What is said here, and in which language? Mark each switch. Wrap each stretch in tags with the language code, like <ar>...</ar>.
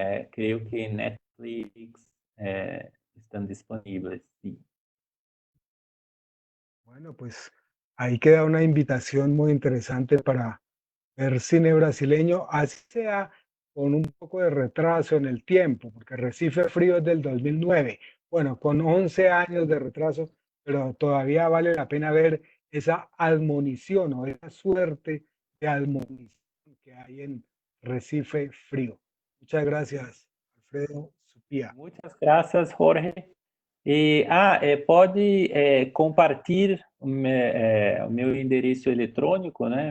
<pt>Creio que Netflix estão disponíveis, sim.</pt> <es>Bueno, pues ahí queda una invitación muy interesante para ver cine brasileño, así sea con un poco de retraso en el tiempo, porque Recife Frío es del 2009, bueno, con 11 años de retraso, pero todavía vale la pena ver esa admonición o esa suerte de admonición que hay en Recife Frío. Muchas gracias, Alfredo Supía.</es> <pt>Muitas graças, Jorge. E pode compartilhar o meu endereço eletrônico, né?</pt>